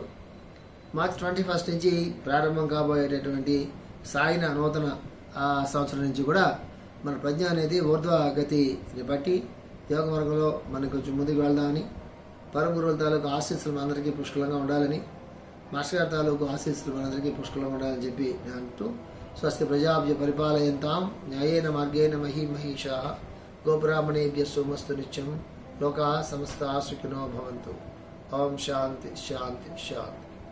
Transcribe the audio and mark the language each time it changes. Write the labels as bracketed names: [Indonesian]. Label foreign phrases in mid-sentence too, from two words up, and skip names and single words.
[Telugu] మార్చి 21 నుంచి ప్రారంభం కాబోయేటటువంటి సాగిన నూతన సంవత్సరం నుంచి కూడా మన ప్రజ్ఞ అనేది ఊర్ధ్వ గతిని బట్టి యోగ మార్గంలో మనం కొంచెం ముందుకు వెళ్దామని, పరమ గురువుల తాలూకు ఆశీస్సులు మనందరికీ పుష్కలంగా ఉండాలని, మాస్టర్ గారి తాలూకు ఆశీస్సులు మనందరికీ పుష్కలంగా ఉండాలని చెప్పి నేను అంటూ, [Sanskrit] స్వస్తి ప్రజాభ్య పరిపాలయంతాం న్యాయేన మార్గేణ మహీమహీషాః గోబ్రాహ్మణేభ్యः సోమస్తు నిత్యం లోకాః సమస్తాః సుఖినో భవంతు. ఓం శాంతి శాంతి శాంతి.